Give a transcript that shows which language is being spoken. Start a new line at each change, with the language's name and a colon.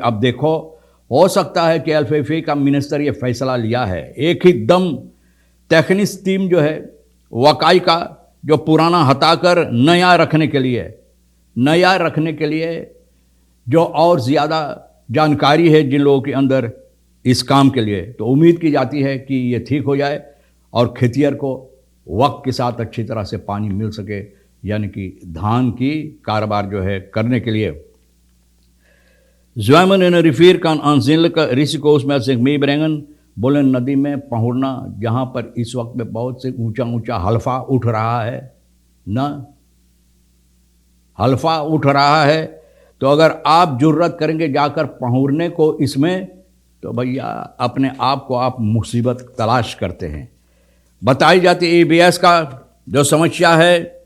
Hindi: अब देखो, हो सकता है कि LFA का मिनिस्टर ये फैसला लिया है, एक ही दम टेक्निक्स टीम जो है वकाई का, जो पुराना हटाकर नया रखने के लिए जो और ज़्यादा जानकारी है जिन लोगों के अंदर इस काम के लिए, तो उम्मीद की जाती है कि ये ठीक हो जाए और खेतियर को वक्त के साथ अच्छी तरह से पानी मिल सके, यानी कि धान की कारोबार जो है करने के लिए।
Dutch: Zwemmen in een rivier kan aanzienlijke risico's met zich meebrengen।
Hindi: बोले नदी में पहुँचना जहाँ पर इस वक्त में बहुत से ऊंचा ऊंचा हल्फा उठ रहा है ना, हल्फा उठ रहा है, तो अगर आप जुर्रत करेंगे जाकर पहुँचने को इसमें, तो भैया अपने आप को आप मुसीबत तलाश करते हैं। बताई जाती EBS का जो समस्या है,